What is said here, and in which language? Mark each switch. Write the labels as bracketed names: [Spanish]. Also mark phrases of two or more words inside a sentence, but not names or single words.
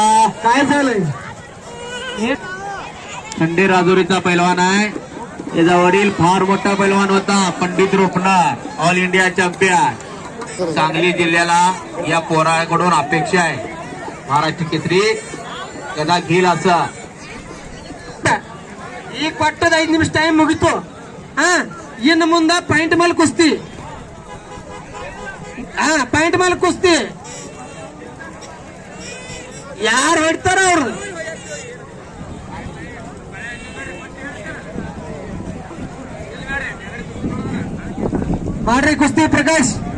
[Marathi] काय झालंय? खंडे राजुरीचा पैलवान आहे. त्याचा वडील फार मोठा पैलवान होता, पंडित रोपणार, ऑल इंडिया चॅम्पियन. सांगली जिल्ह्याला या पोराकडून अपेक्षा आहे महाराष्ट्र केसरी गदा घेईल असं. [Kannada] ಈಗ ಕೊಟ್ಟದ 5 ನಿಮಿಷ ಟೈಮ್ ಮುಗಿತು. ಇನ್ನು ಮುಂದ ಪಾಯಿಂಟ್ ಮೇಲೆ ಕುಸ್ತಿ. ಪಾಯಿಂಟ್ ಮೇಲೆ ಕುಸ್ತಿ ಯಾರು ಹೊಡ್ತಾರ ಅವ್ರು. ಮಾಡ್ರಿ ಕುಸ್ತಿ ಪ್ರಕಾಶ್.